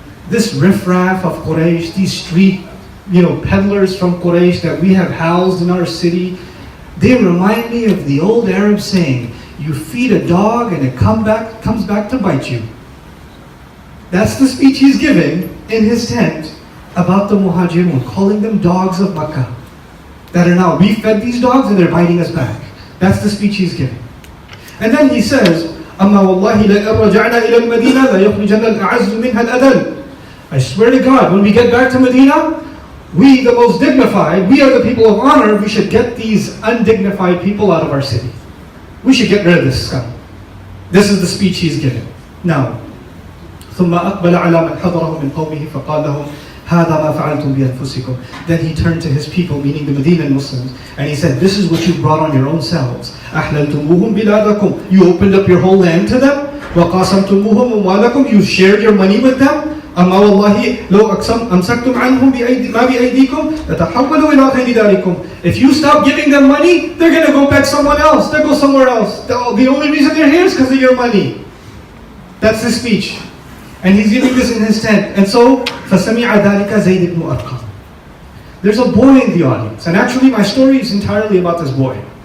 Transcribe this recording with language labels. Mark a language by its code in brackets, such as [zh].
[en] This riffraff of Quraysh, these street, peddlers from Quraysh that we have housed in our city, they remind me of the old Arab saying, you feed a dog and it comes back to bite you. That's the speech he's giving in his tent about the Muhajirun, calling them dogs of Makkah. That are now, we fed these dogs and they're biting us back. That's the speech he's giving. And then he says, [ar] أَمَّا وَاللَّهِ لَإِنْ رَجَعْنَا إِلَى الْمَدِينَةِ لَيُخْرِجَنَّ الْأَعَزُّ مِنْهَا الْأَذَلَّ. [en] I swear to God, when we get back to Medina, we, the most dignified, we are the people of honor, we should get these undignified people out of our city. We should get rid of this scum. This is the speech he's giving. Now, [ar] ثُمَّ أَقْبَلَ عَلَى مَنْ حَضَرَهُ مِنْ قَوْمِهِ فَقَالَ لَهُمْ هَذَا مَا فَعَلْتُمْ بِأَنفُسِكُمْ. [en] Then he turned to his people, meaning the Medinan Muslims, and he said, this is what you brought on your own selves. [ar] أَحْلَلْتُمُوهُمْ بِلَادَكُمْ. [en] You opened up your whole land to them. [ar] وَقَاسَمْتُمُوهُمْ أَمْوَالَكُمْ. [en] You shared your money with them. [ar] أما والله لو أمسكتم عنهم ما بأيديكم لتحولوا إلى غير ذلكم. [en] If you stop giving them money, they're going to go back somewhere else. They'll go somewhere else. The only reason they're here is because of your money. That's his speech. And he's giving this in his tent. And so, [ar] فَسَمِعَ ذَلِكَ زَيْدِ بْنُ أَرْقَمَ. [en] There's a boy in the audience. And actually my story is entirely about this boy.